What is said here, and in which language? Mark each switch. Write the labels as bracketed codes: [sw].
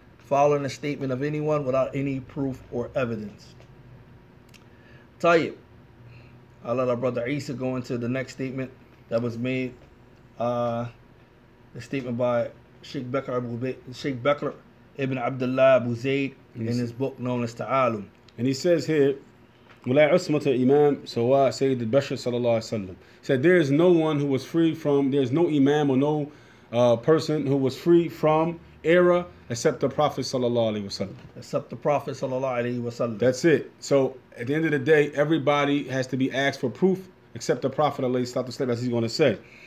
[en] Following a statement of anyone without any proof or evidence. Tayyib. I'll let our brother Isa go into the next statement that was made. The statement by Sheikh Bakr ibn Abdullah Abu Zayd in his book known as Ta'alum. And he says here, [ar] ولا عصمة الإمام سواء سيد البشر صلى الله عليه وسلم. [en] He said there is no one who was free from, there's no imam or no person who was free from error except the Prophet sallallahu alaihi wasallam. Except the Prophet sallallahu alaihi wasallam. That's it. So at the end of the day, everybody has to be asked for proof except the Prophet alayhi salatu wasallam, as he's going to say.